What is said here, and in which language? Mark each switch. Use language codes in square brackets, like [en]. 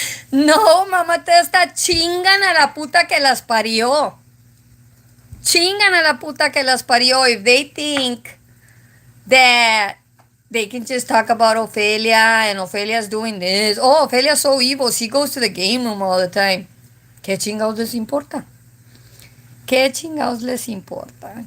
[es] No, mamá Testa, chingan a la puta que las parió. Chingan a la puta que las parió [en] if they think that they can just talk about Ophelia and Ophelia's doing this. Oh, Ophelia's so evil. She goes to the game room all the time. [es] ¿Qué chingados les importa? ¿Qué chingados les importa?